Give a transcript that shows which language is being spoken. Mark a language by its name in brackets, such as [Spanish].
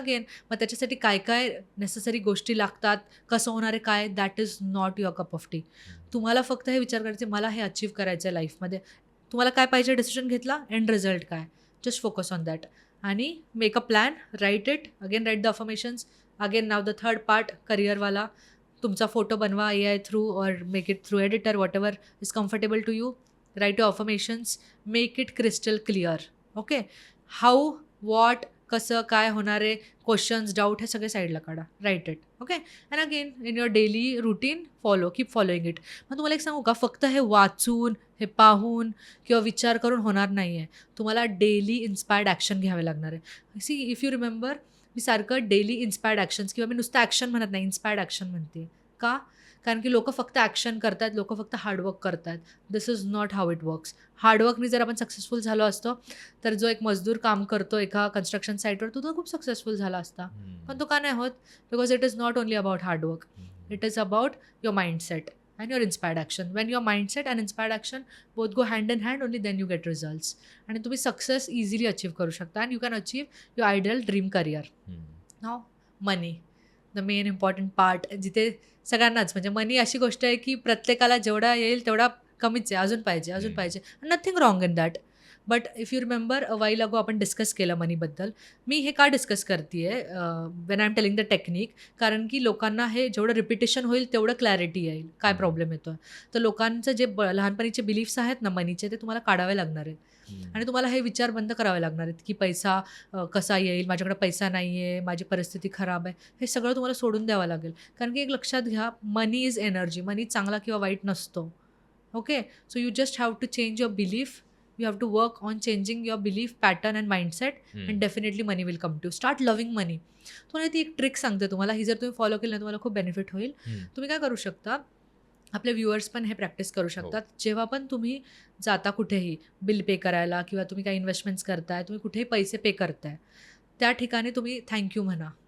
[Marathi] Again मग त्याच्यासाठी काय काय नेसेसरी गोष्टी लागतात, कसं होणार आहे काय, [English] That is not your cup of tea. [Marathi] तुम्हाला फक्त हे विचार करायचे, मला हे अचीव्ह करायचं आहे लाईफमध्ये. तुम्हाला काय पाहिजे, डिसिजन घेतला, एंड रिझल्ट काय, [English] Just focus on that. आणि make a plan, write it. Again write the affirmations. Again now the third part, करिअरवाला. [Marathi] तुमचा फोटो बनवा [English] AI through और make it through editor, whatever is comfortable to you. Write your affirmations. Make it crystal clear. Okay. [Marathi] How, what, कसं, काय होणार आहे, questions, doubt, हे सगळे साईडला काढा. [English] Write it. [Marathi] Okay. [English] And again in your daily routine keep following it. [Marathi] मग तुम्हाला एक सांगू का, फक्त हे वाचून, हे पाहून किंवा विचार करून होणार नाही आहे. तुम्हाला डेली इन्स्पायर्ड ॲक्शन घ्यावे लागणार आहे. [English] if you remember, [Marathi] मी सारखं डेली इन्स्पायर्ड ॲक्शन्स, किंवा मी नुसतं ॲक्शन म्हणत नाही, इन्स्पायर्ड ॲक्शन म्हणते. का? कारण की लोकं फक्त ॲक्शन करतात, लोकं फक्त हार्डवर्क करतात. [English] This is not how it works. [Marathi] हार्डवर्कनी जर आपण सक्सेसफुल झालो असतो, तर जो एक मजदूर काम करतो एका कन्स्ट्रक्शन साईटवर, तो खूप सक्सेसफुल झाला असता. पण तो का नाही होत? [English] Because it is not only about hard work. It is about your mindset and your inspired action. When your mindset and inspired action both go hand in hand, only then you get results. [Marathi] आणि तुम्ही success easily achieve करू शकता. [English] And you can achieve your ideal dream career. [Marathi] Now money, the main important part, जिथे सगळ्यांनाच, म्हणजे मनी अशी गोष्ट आहे की प्रत्येकाला जेवढा येईल तेवढा कमीच आहे. अजून पाहिजे. [English] Nothing wrong in that. But if you remember while ago [Marathi] आपण डिस्कस केलं मनीबद्दल. मी हे का डिस्कस करते आहे [English] when I am telling the technique, [Marathi] कारण की लोकांना हे जेवढं रिपिटेशन होईल तेवढं क्लॅरिटी येईल काय प्रॉब्लेम येतो आहे. तर लोकांचं जे लहानपणीचे बिलीफ्स आहेत ना मनीचे, ते तुम्हाला काढावे लागणार आहेत. आणि तुम्हाला हे विचार बंद करावे लागणार आहेत की पैसा कसा येईल, माझ्याकडे पैसा नाही आहे, माझी परिस्थिती खराब आहे. हे सगळं तुम्हाला सोडून द्यावं लागेल. कारण की एक लक्षात घ्या, [English] Money is energy. [Marathi] मनी चांगला किंवा वाईट नसतो. [English] Okay. So you just have to change your belief. You have to work on changing your belief pattern and mindset, and definitely money will come to you. Start loving money. [Marathi] तुम्हाला ती एक trick सांगते तुम्हाला, ही जर तुम्ही follow केली ना, तुम्हाला खूप बेनिफिट होईल. तुम्ही काय करू शकता, आपले व्ह्युअर्स पण हे प्रॅक्टिस करू शकतात. जेव्हा पण तुम्ही जाता कुठेही बिल पे करायला किंवा तुम्ही काही इन्व्हेस्टमेंट्स करताय, तुम्ही कुठेही पैसे पे करताय, त्या ठिकाणी तुम्ही थँक्यू म्हणा.